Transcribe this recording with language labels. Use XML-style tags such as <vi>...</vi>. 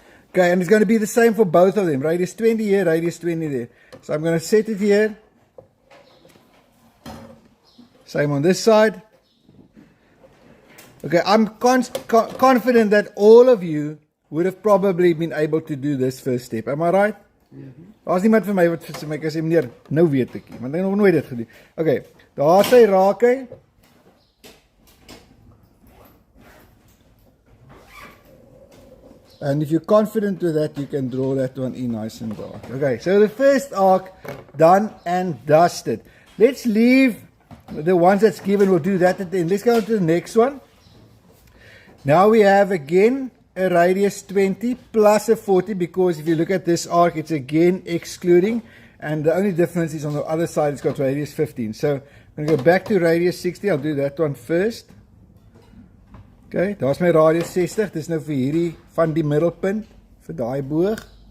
<en>Okay, and it's going to be the same for both of them. Radius 20 here, radius 20 there. So I'm going to set it here. Same on this side. Okay, I'm confident that all of you would have probably been able to do this first step. Am I right?</en> <af>Daar's niemand vir my wat vir my sê meneer, nou weet ek nie, want ek het nog nooit dit gedoen. Okay, daar sy raak hy.</af> <en>And if you're confident with that, you can draw that one in nice and dark. Okay, so the first arc done and dusted. Let's leave the ones that's given, we'll do that at the end. Let's go to the next one. Now we have again a radius 20 plus a 40, because if you look at this arc, it's again excluding, and the only difference is on the other side, it's got radius 15. So I'm going to go back to radius 60. I'll do that one first. Okay,</en> <af>daar's my radius 60. Dis nou vir hierdie van die middelpunt vir daai boog.</af>